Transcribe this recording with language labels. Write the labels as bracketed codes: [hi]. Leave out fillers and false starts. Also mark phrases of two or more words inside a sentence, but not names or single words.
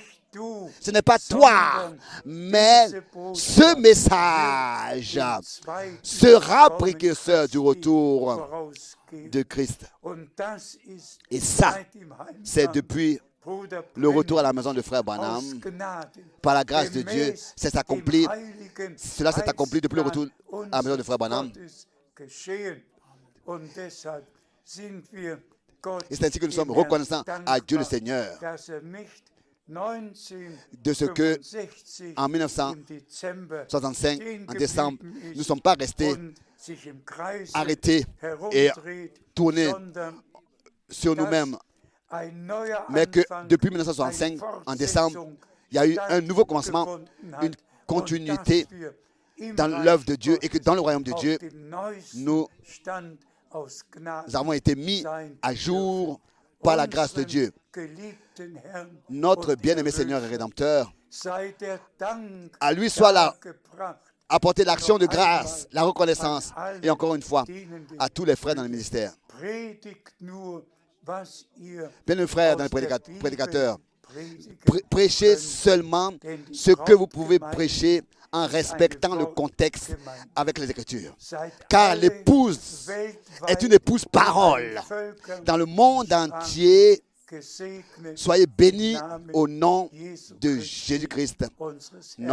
[fr] Ce n'est pas toi, mais ce message sera précurseur du retour de Christ. Et ça, c'est depuis [de] Bruder [fr] le retour à la Branham maison de frère [de] aus Branham, Gnade [fr] par la grâce de Dieu, [de] gemäß [fr] c'est [de] dem [fr] accompli. [de] heiligen [fr] Cela s'est accompli depuis le retour [de] Heilsplan [fr] à la maison de frère [de] unseres [fr] Branham. [de] Gottes geschehen. Und deshalb sind wir Gott [fr] Et c'est ainsi que nous sommes [de] im Herrn [fr] reconnaissants à Dieu le [de] dankbar, [fr] Seigneur [de] dass nicht [fr] de ce que 1965 en [de] im Dezember 1965, stehen [fr] en décembre, [de] geblieben [fr] nous ne [de] ist [fr] sommes pas restés [de] und sich im Kreise [fr] arrêtés et [de] herumdreht, [fr] tournés [de] sondern [fr] sur nous-mêmes, [de] ein neuer [fr] mais que [de] Anfang, [fr] depuis [de] eine [fr] 1965, en décembre, [de] Fortsetzung [fr] il y a eu un nouveau commencement, [de] stattgefunden hat [fr] une continuité [de] und dass wir im [fr] dans [de] Reich [fr] l'œuvre de Dieu et que [de] Gottes [fr] dans le royaume de [de] auf [fr] Dieu, [de] dem neuesten [fr] nous [de] Stand aus Gnaden [fr] avons été mis [de] sein [fr] à jour [de] dürfen. [fr] par la grâce de Dieu. [de] Geliebten Herrn [fr] Notre [de] und [fr] bien-aimé Seigneur et [de] Erlöser, [fr] Rédempteur, [de] sei der Dank [fr] à lui soit la [de] dargebracht [fr] apporter l'action de grâce, la reconnaissance, et encore une fois, à tous les frères dans le ministère. [de] Predigt nur, was ihr [fr] Bien les frères dans [de] aus [fr] les [de] der Bibel [fr] prédicateurs, [de] predigen [fr] prêchez [de] könnt. [fr] seulement [de] Denn die [fr] ce que vous pouvez [de] Brautgemeinde [fr] prêcher en respectant le contexte [de] Wortgemeinde. [fr] avec les Écritures. [de] Seid [fr] Car [de] alle [fr] l'épouse [de] weltweit [fr] est une épouse [de] in [fr] parole. [de] allen Völkern [fr] Dans le monde entier, [de] gesegnet [fr] soyez bénis [de] im Namen [fr] au nom [de] Jesu [fr] de [de] Christi, [fr] Jésus-Christ, [de] unseres Herrn.